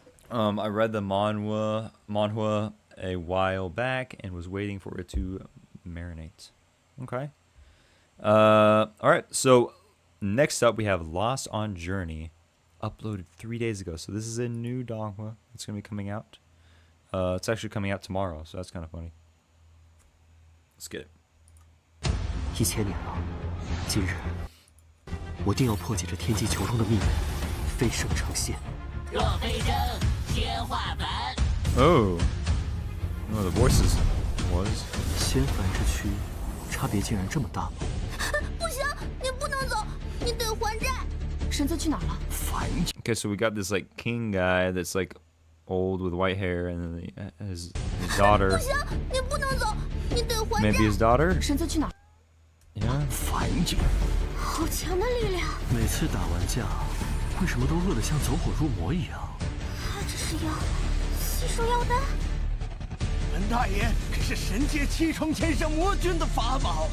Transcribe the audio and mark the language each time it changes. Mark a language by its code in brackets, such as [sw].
[en] I read the manhwa a while back and was waiting for it to marinate. Okay. All right. So next up we have Lost on Journey, uploaded 3 days ago. So this is a new Donghua. It's gonna be coming out. It's actually coming out tomorrow, so that's kind of funny. Let's get it. [zh] 1000年了，今日我定要破解这天机球中的秘密，飞升成仙。若飞升，天化凡。 [en] Oh, no, the voices was. [zh] 仙凡之躯，差别竟然这么大吗？不行，你不能走，你得还债。神尊去哪儿了？ [en] Okay, so we got this like king guy that's like old with white hair, and then his daughter. [zh] 不行，你不能走，你得还债。 [en] Maybe his daughter. [zh] 神尊去哪儿？ [en] Yeah. [zh] 好强的力量！每次打完架，为什么都饿得像走火入魔一样？这是药，吸收药丹。本大爷可是神界7重天圣魔君的法宝，